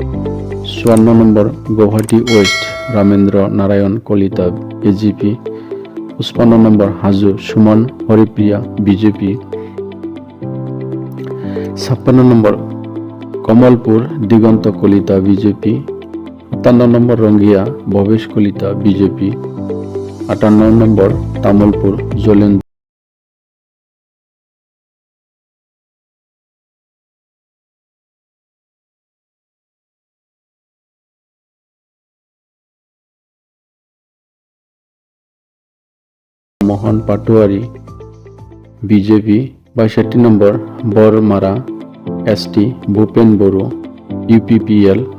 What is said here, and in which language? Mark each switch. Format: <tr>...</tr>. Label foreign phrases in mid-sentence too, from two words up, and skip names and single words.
<as>54 নম্বৰ গুৱাহাটী ৱেষ্ট ৰামেন্দ্ৰ নাৰায়ণ কলিতা এজিপি 55 নম্বৰ হাজো সুমন হৰিপ্ৰিয়া বিজেপি 56 নম্বৰ কমলপুর দিগন্ত কলিতা বিজেপি। 57 নম্বর রঙ্গিয়া ভবেশ কলিতা বিজেপি। 58 নম্বর তামলপুর জলেন মোহন পাটোয়ারি বিজেপি। 62 নম্বর বরমারা এসটি ভূপেন বড়ো ইউপিপিএল।</as>